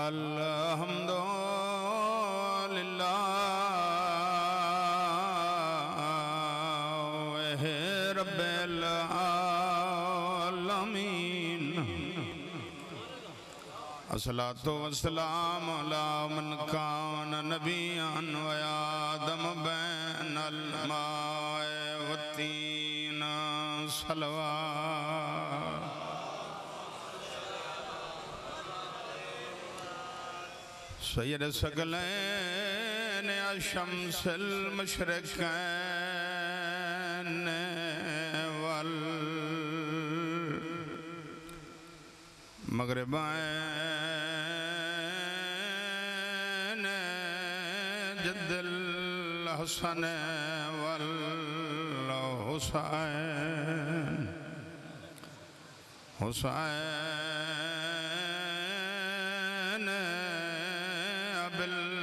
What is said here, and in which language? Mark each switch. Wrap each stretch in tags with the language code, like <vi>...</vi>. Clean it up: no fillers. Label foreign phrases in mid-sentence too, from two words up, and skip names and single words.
<ar>الحمدللہ رب العالمین الصلاة والسلام علی من کان نبیاً و آدم بین الماء والطین صلوات سيد الثقلين الشمس المشرقين والمغربين جد الحسن والحسين حسين أبي</ar>